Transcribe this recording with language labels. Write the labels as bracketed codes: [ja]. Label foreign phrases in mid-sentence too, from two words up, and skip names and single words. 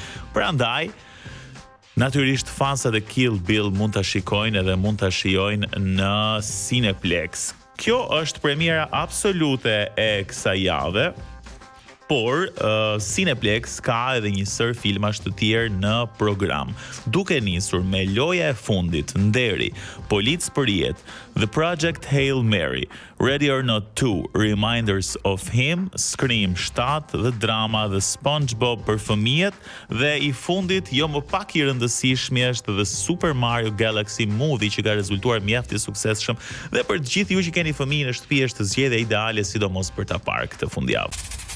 [sq] Prandaj, natyrisht fansat e Kill Bill mund ta shikojnë edhe mund ta shijojnë në Cineplex. Kjo është premiera absolute e kësaj jave. por Cineplex ka edhe një sër filmash të tjerë në program. Duke nisur me loja e fundit, Nderi, Polic për jetë, The Project Hail Mary, Ready or Not 2, Reminders of Him, Scream 7 dhe drama The SpongeBob për fëmijët, dhe i fundit jo më pak i rëndësishmi është The Super Mario Galaxy Movie, që ka rezultuar mjaft i suksesshëm dhe për të gjithë ju që keni fëmijë në shtëpi është zgjedhja ideale, sidomos për ta parë këtë fundjavë.